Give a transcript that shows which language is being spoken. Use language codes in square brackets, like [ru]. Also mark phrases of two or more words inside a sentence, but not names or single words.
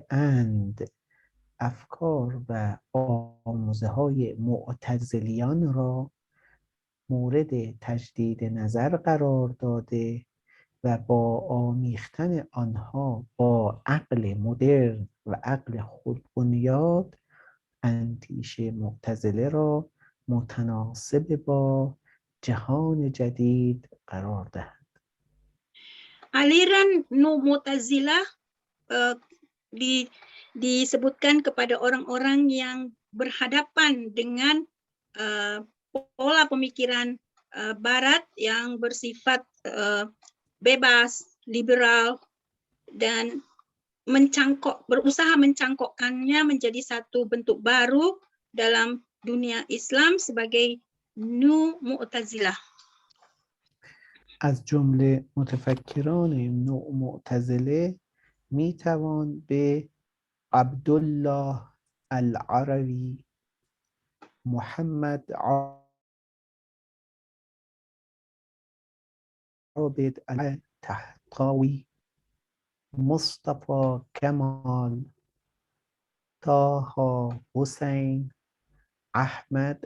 [fa] اند افکار و آموزه های معتزلیان را مورد تجدید نظر قرار داده و با آمیختن آنها با عقل مدرن و عقل خودبنیاد اندیشه معتزله را متناسب با جهان جدید قرار دهند. [id] Aliran Nu Mu'tazilah disebutkan kepada orang-orang yang berhadapan dengan pola pemikiran Barat yang bersifat bebas, liberal, dan berusaha mencangkokkannya menjadi satu bentuk baru dalam dunia Islam sebagai Nu Mu'tazilah. [fa] از جمله متفکران نوع معتزله می توان به عبدالله العروی، محمد عابد الطحطاوی، مصطفی کمال، طه حسین، احمد